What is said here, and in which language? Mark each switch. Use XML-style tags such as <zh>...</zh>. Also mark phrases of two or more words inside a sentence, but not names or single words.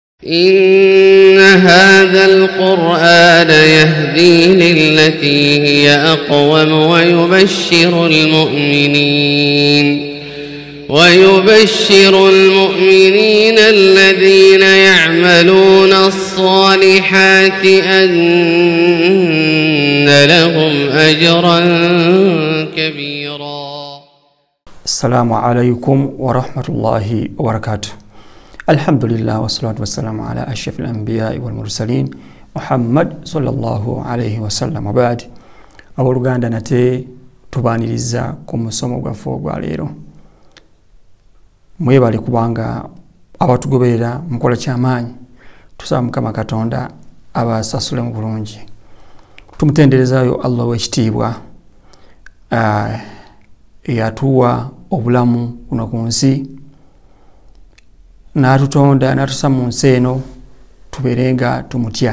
<ar>إن هذا القرآن يهدي للتي هي أقوم ويبشر المؤمنين الذين يعملون الصالحات أن لهم أجرا كبيرا. السلام عليكم ورحمة الله وبركاته. الحمد لله والصلاة والسلام على أشرف الأنبياء والمرسلين محمد صلى الله عليه وسلم.</ar> <lg>وبعد oluganda nti tubaniriza ku musomo gwaffe ogwa leero. Mwebale kubanga abatugoberera mukola kyamaanyi. Tusaba Mukama Katonda abasasule mu bulungi. Tumutenderezayo Allah w'ekitiibwa eyatuwa obulamu kuno ku nsi n'atutonda n'atussa mu nsi eno tubeerenga tumutya.</lg>